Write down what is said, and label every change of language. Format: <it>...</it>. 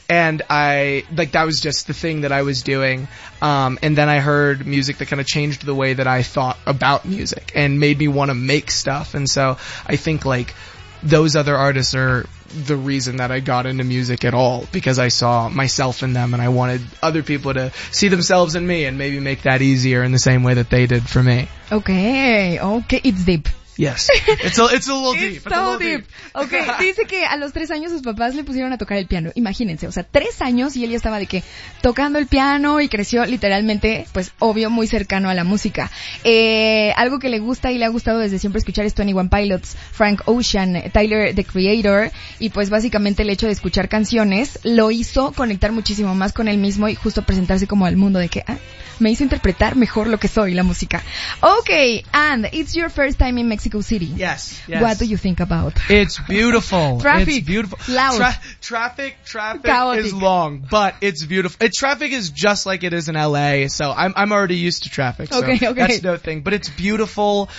<en>And I, like, that was just the thing that I was doing. And then I heard music that kind of changed the way that I thought about music and made me want to make stuff. And so I think like those other artists are the reason that I got into music at all, because I saw myself in them and I wanted other people to see themselves in me and maybe make that easier in the same way that they did for me. Okay, it's deep. Yes, it's a little it's deep. So it's so deep.</en> <es>Okay, dice que a los 3 años sus papás le pusieron a tocar el piano. Imagínense, o sea, 3 años y él ya estaba de que tocando el piano y creció literalmente, pues obvio, muy cercano a la música. Algo que le gusta y le ha gustado desde siempre escuchar es 21 Pilots, Frank Ocean, Tyler, the Creator, y pues básicamente el hecho de escuchar canciones lo hizo conectar muchísimo más con él mismo y justo presentarse como al mundo de que, me hizo interpretar mejor lo que soy, la música.</es> <en>Okay, and it's your first time in Mexico City. Yes. What do you think about? It's beautiful. Traffic. It's beautiful. Loud. Traffic chaotic. Is long, but it's beautiful. Traffic is just like it is in LA, so I'm already used to traffic. So okay. That's no thing. But it's beautiful.</en>